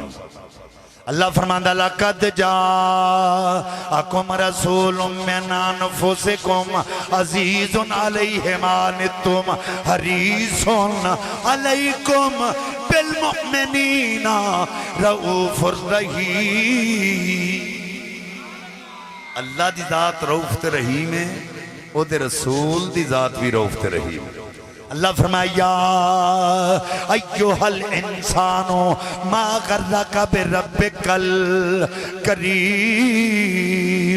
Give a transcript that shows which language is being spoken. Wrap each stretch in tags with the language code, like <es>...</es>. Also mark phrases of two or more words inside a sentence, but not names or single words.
<ar>اللہ فرماندہ لَقَدْ جَاءَكُمْ رَسُولٌ مِّنْ أَنفُسِكُمْ عَزِيزٌ عَلَيْهِ مَا عَنِتُّمْ حَرِيصٌ عَلَيْكُمْ بِالْمُؤْمِنِينَ رَؤُوفٌ رَحِيمٌ۔</ar> <pa>اللہ دی ذات رؤوف تے رحیم ہے، او دے رسول دی ذات بھی رؤوف تے رحیم ہے۔</pa> <ar>اللہ فرمایا یا ایوہ الانسان ما غرک بربک الکریم۔</ar>